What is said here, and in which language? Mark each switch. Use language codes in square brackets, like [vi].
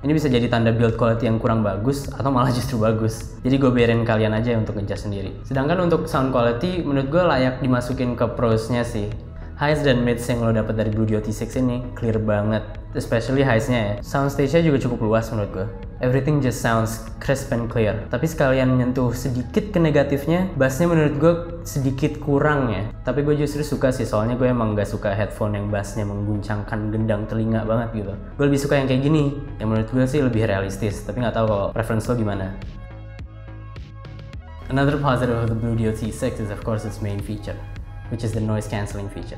[id] Ini bisa jadi tanda build quality yang kurang bagus atau malah justru bagus. Jadi gue biarin kalian aja untuk ngejudge sendiri. Sedangkan untuk sound quality menurut gue layak dimasukin ke pros-nya sih. Highs dan mids yang lo dapet dari Bluedio T6 ini clear banget, especially highs-nya ya. Soundstage-nya juga cukup luas menurut gue. [en] Everything just sounds crisp and clear. [id] Tapi sekalian nyentuh sedikit ke negatifnya, bass-nya menurut gue sedikit kurang ya. Tapi gue justru suka sih, soalnya gue emang gak suka headphone yang bass-nya mengguncangkan gendang telinga banget gitu. Gue lebih suka yang kayak gini, yang menurut gue sih lebih realistis. Tapi gak tahu kalau preference lo gimana. [en] Another positive of the Bluedio T6 is of course its main feature, which is the noise cancelling feature.